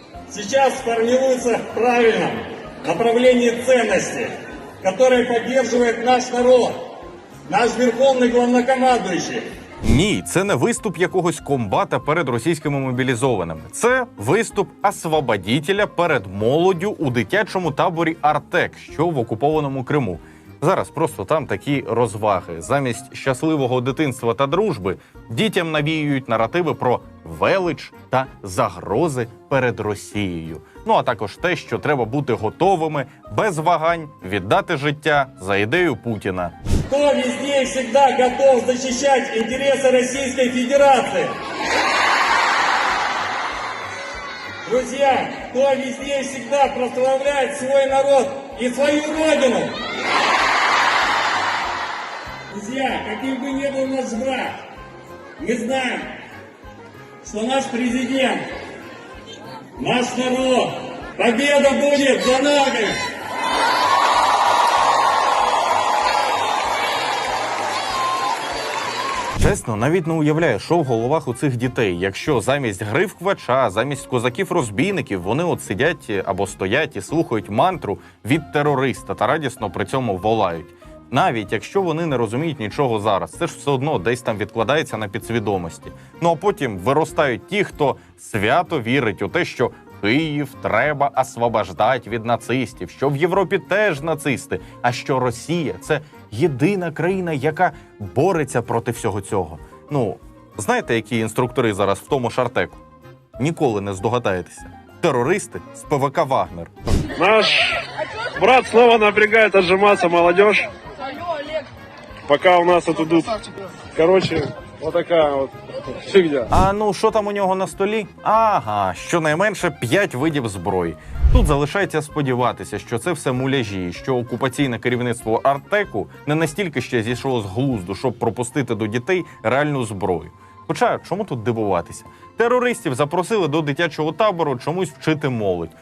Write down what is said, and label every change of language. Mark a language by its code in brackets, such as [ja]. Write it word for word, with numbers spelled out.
[ru] Сейчас формируется в правильном направлении ценности, которые поддерживает наш народ, наш верховный главнокомандуючий. [uk] Ні, це не виступ якогось комбата перед російськими мобілізованими. Це виступ освободителя перед молоддю у дитячому таборі «Артек», що в окупованому Криму. Зараз просто там такі розваги. Замість щасливого дитинства та дружби дітям навіюють наративи про велич та загрози перед Росією. Ну а також те, що треба бути готовими, без вагань, віддати життя за ідею Путіна. [ru] Кто везде и всегда готов защищать интересы Российской Федерации? Друзья, кто везде и всегда прославляет свой народ и свою родину? Друзья, каким бы ни был наш враг, мы знаем, что наш президент, наш народ, победа будет за нами! [uk] Чесно, навіть не уявляю, що в головах у цих дітей, якщо замість гри в квача, замість козаків-розбійників вони от сидять або стоять і слухають мантру від терориста та радісно при цьому волають. Навіть якщо вони не розуміють нічого зараз, це ж все одно десь там відкладається на підсвідомості. Ну а потім виростають ті, хто свято вірить у те, що Київ треба освобождати від нацистів, що в Європі теж нацисти, а що Росія – це єдина країна, яка бореться проти всього цього. Ну, знаєте, які інструктори зараз в тому шартеку? Ніколи не здогадаєтеся. Терористи з ПВК «Вагнер». [ru] Наш брат снова напрягает отжиматься молодежь. Пока у нас тут идут, короче, вот такая вот фигня. [uk] А ну, що там у нього на столі? Ага, щонайменше п'ять видів зброї. Тут залишається сподіватися, що це все муляжі, що окупаційне керівництво «Артеку» не настільки ще зійшло з глузду, щоб пропустити до дітей реальну зброю. Хоча, чому тут дивуватися? Терористів запросили до дитячого табору чомусь вчити молодь.